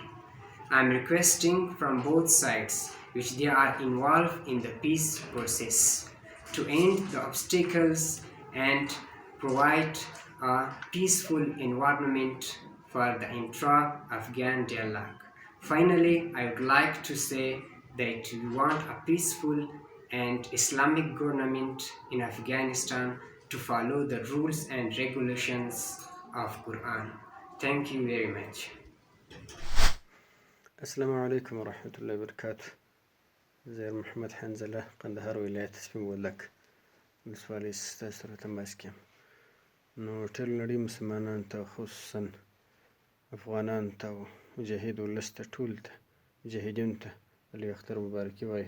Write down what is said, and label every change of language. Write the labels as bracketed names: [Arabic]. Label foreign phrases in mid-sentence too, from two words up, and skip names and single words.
[English] I'm requesting from both sides which they are involved in the peace process to end the obstacles and provide a peaceful environment for the intra-Afghan dialogue. Finally, I would like to say that we want a peaceful and Islamic government in Afghanistan to follow the rules and regulations of Quran. Thank you very much. [Arabic] السلام علیکم ورحمة الله وبرکاته. [Pashto] زیر محمد حنزله، قندهار ولایت سپین بولدک ولسوالۍ ستاسو سره تماس کې یم. نو ټول نړۍ مسلمانانو ته، خصوصا افغانانو ته او مجاهد ولس ته، ټول ته مجاهدینو ته د لوی اختر مبارکي وایي.